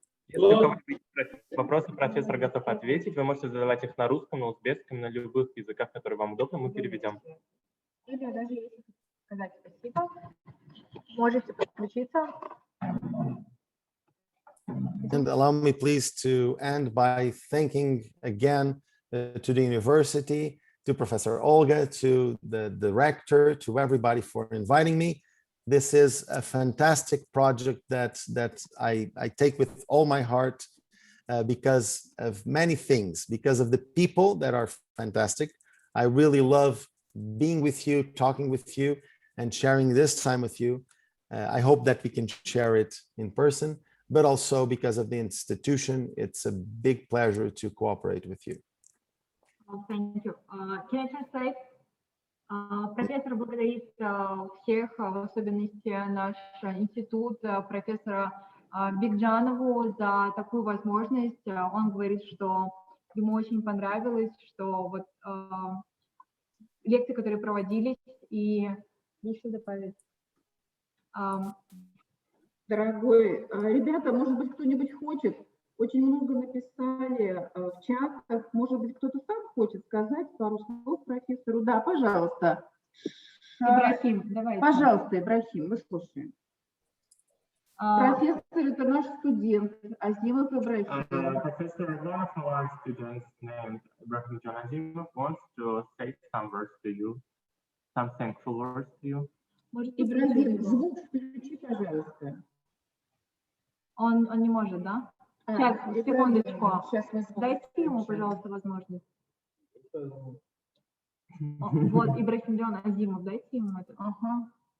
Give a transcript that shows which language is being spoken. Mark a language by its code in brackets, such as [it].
[ru] Если у кого-нибудь вопросы, профессор готов ответить. Вы можете задавать их на русском, на узбекском, на любых языках, которые вам удобно, мы переведем. Или даже если сказать спасибо, можете подключиться. [en] And allow me please to end by thanking again to the university, to Professor Olga, to the rector, to everybody for inviting me. This is a fantastic project that I take with all my heart because of many things, because of the people that are fantastic. I really love being with you, talking with you, and sharing this time with you. I hope that we can share it in person, but also because of the institution. It's a big pleasure to cooperate with you. Thank you. Can I translate? [ru] Профессор благодарит всех, в особенности наш институт, профессора Бигджанову за такую возможность. Он говорит, что ему очень понравилось, что вот лекции, которые проводились, и еще добавить. Дорогой, ребята, может быть, кто-нибудь хочет? Очень много написали в чатах. Может быть, кто-то сам хочет сказать пару слов профессору? Да, пожалуйста. Ибрахим, давайте. Пожалуйста, Ибрахим, мы слушаем. Профессор – это наш студент, Азимов Ибрахим. [en] Professor, one of our students named Ibrahim John Azimov wants to say some words to you, some thankful words to you. [ru] Ибрахим, звук включи, пожалуйста. Он не может, да? Сейчас, секундочку. Дайте ему, пожалуйста, возможность. Вот, Ибрахим Джон Азимов, дайте ему это. Ага.